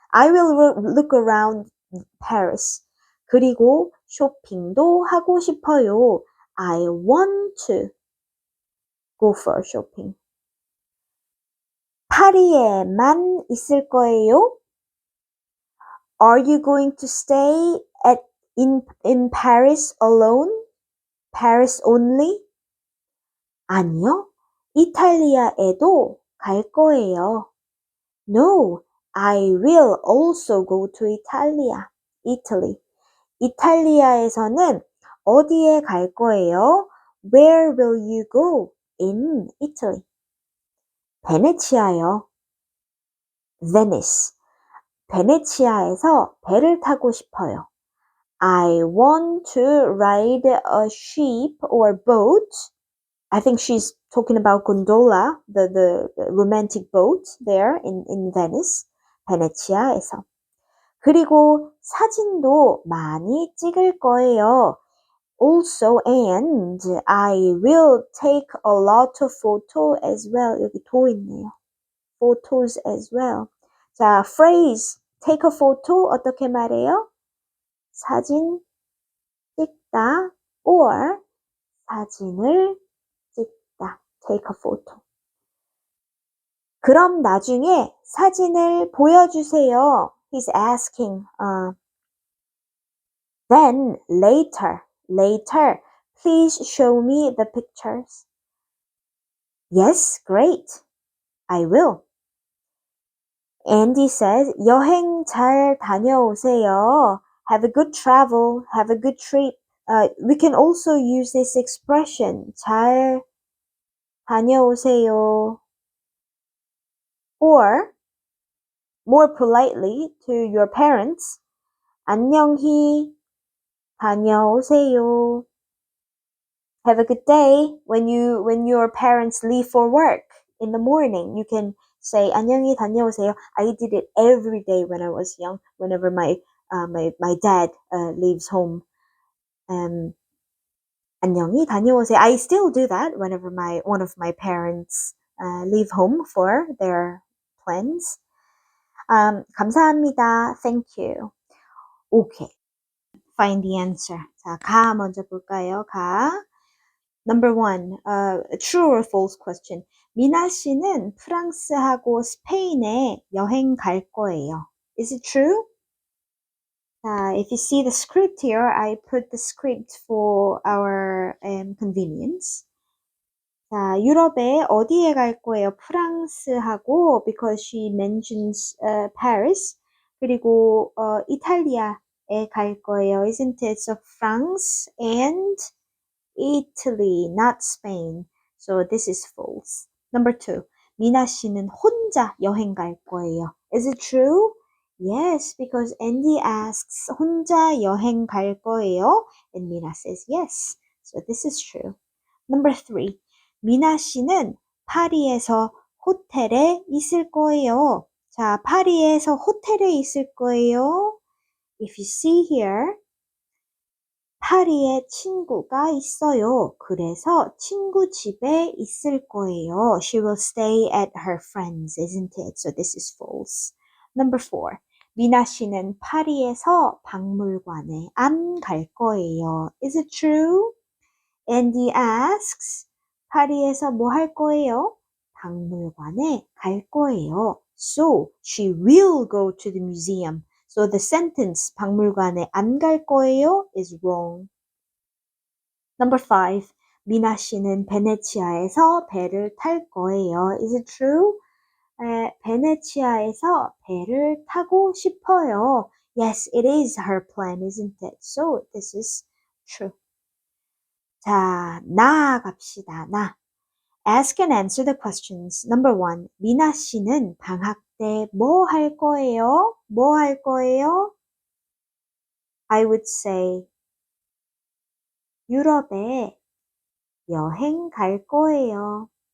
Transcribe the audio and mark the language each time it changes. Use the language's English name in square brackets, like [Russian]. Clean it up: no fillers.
[English] I will look around Paris. [Korean] 그리고 쇼핑도 하고 싶어요. [English] I want to go for shopping. [Korean] 파리에만 있을 거예요? [English] Are you going to stay in Paris alone? Paris only? [Korean] 아니요. 이탈리아에도 갈 거예요. [English] No, I will also go to Italy. [Korean] 이탈리아에서는 어디에 갈 거예요? [English] Where will you go in Italy? [Korean] 베네치아요. Venice. 베네치아에서 배를 타고 싶어요. [English] I want to ride a ship or boat. I think she's talking about gondola, the romantic boat there in Venice, 베네치아에서. [Korean] 그리고 사진도 많이 찍을 거예요. [English] Also, and I will take a lot of photos as well. [Korean] 여기 도 있네요. [English] Photos as well. 자, phrase take a photo [Korean] 어떻게 말해요? 사진 찍다 or 사진을 찍다. [English] Take a photo. [Korean] 그럼 나중에 사진을 보여주세요. [English] He's asking. Then later, please show me the pictures. Yes, great. I will. Andy says, [Korean] 여행 잘 다녀오세요. [English] Have a good travel. Have a good trip. We can also use this expression. [Korean] 잘 다녀오세요. [English] Or, more politely to your parents, [Korean] 안녕히 다녀오세요. [English] Have a good day. When your parents leave for work in the morning, you can say [Korean] 안녕히 다녀오세요. [English] I did it every day when I was young. Whenever my dad leaves home, [Korean] 안녕히 다녀오세요. [English] I still do that whenever one of my parents leave home for their plans. [Korean] 감사합니다. [English] Thank you. Okay. Find the answer. [Korean] 자, 가 먼저 볼까요? [English] 가. Number 1, true or false question. [Korean] 미나 씨는 프랑스하고 스페인에 여행 갈 거예요. [English] Is it true? If you see the script here, I put the script for our convenience. [Korean] 자, 유럽에 어디에 갈 거예요? [English] 프랑스하고 because she mentions Paris. [Korean] 그리고 이탈리아에 갈 거예요. [English] Isn't it? So France and Italy, not Spain. So this is false. Number 2. [Korean] 미나 씨는 혼자 여행 갈 거예요. [English] Is it true? Yes, because Andy asks [Korean] 혼자 여행 갈 거예요? [English] And 미나 says yes. So this is true. Number 3. [Korean] 미나 씨는 파리에서 호텔에 있을 거예요. 자, 파리에서 호텔에 있을 거예요. [English] If you see here, [Korean] 파리에 친구가 있어요. 그래서 친구 집에 있을 거예요. [English] She will stay at her friends, isn't it? So this is false. Number 4. [Korean] 미나 씨는 파리에서 박물관에 안 갈 거예요. [English] Is it true? Andy asks, [Korean] 파리에서 뭐 할 거예요? 박물관에 갈 거예요. [English] So she will go to the museum. So the sentence [Korean] 박물관에 안 갈 거예요 [English] is wrong. Number 5. [Korean] 미나 씨는 베네치아에서 배를 탈 거예요. [English] Is it true? [Korean] 베네치아에서 배를 타고 싶어요. [English] Yes, it is her plan, isn't it? So this is true. [Korean] 자, 나아갑시다. [English] 나. Ask and answer the questions. Number one, [Korean] 미나 씨는 방학 때 뭐 할 거예요? 뭐 할 거예요? [English] I would say [Korean] 유럽에 여행 갈 거예요.